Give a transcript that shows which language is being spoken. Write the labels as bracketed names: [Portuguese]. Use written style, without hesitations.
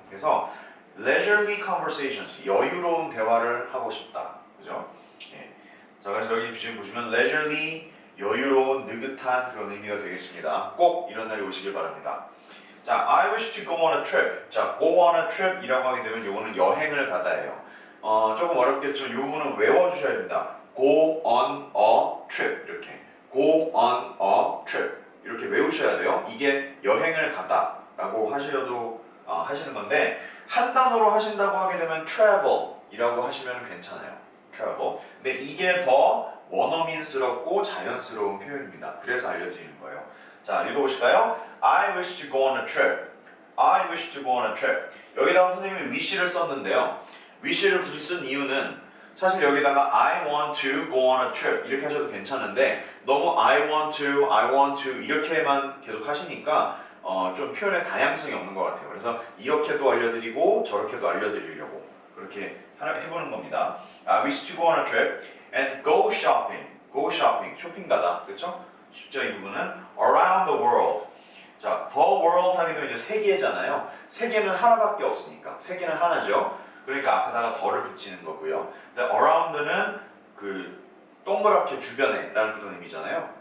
[Korean] 그래서 [English] leisurely conversations, [Korean] 여유로운 대화를 하고 싶다. 그죠? 예. 자, 그래서 여기 지금 보시면 leisurely, 여유로운, 느긋한 그런 의미가 되겠습니다. 꼭 이런 날이 오시길 바랍니다. [English] 자, I wish to go on a trip. [Korean] 자, [English] go on a trip [Korean] 이라고 하게 되면 요거는 여행을 가다예요. 조금 어렵겠지만 요거는 외워주셔야 됩니다. [English] go on a trip 이렇게 go on a trip [Korean] 이렇게 외우셔야 돼요. 이게 여행을 가다 라고 하시려도 하시는 건데 한 단어로 하신다고 하게 되면 travel 이라고 하시면 괜찮아요. [English] travel. [Korean] 근데 이게 더 원어민스럽고 자연스러운 표현입니다. 그래서 알려드리는 거예요. [English] 자, [Korean] 읽어보실까요? [English] I wish to go on a trip. I wish to go on a trip. [Korean] 여기다가 선생님이 wish를 썼는데요. wish를 굳이 쓴 이유는 사실 여기다가 [English] I want to go on a trip [Korean] 이렇게 하셔도 괜찮은데 너무 I want to 이렇게만 계속 하시니까 좀 표현의 다양성이 없는 것 같아요. 그래서 이렇게도 알려드리고 저렇게도 알려드리려고 그렇게 해보는 겁니다. [English] I wish to go on a trip and go shopping. [Korean] go shopping, 쇼핑 가다, 그렇죠? 쉽죠, 이 부분은 [English] around the world. [Korean] 자, the world 하게 되면 이제 세계잖아요. 세계는 하나밖에 없으니까 세계는 하나죠. 그러니까 앞에다가 더를 붙이는 거고요. 근데 around는 그 동그랗게 주변에 라는 그런 의미잖아요.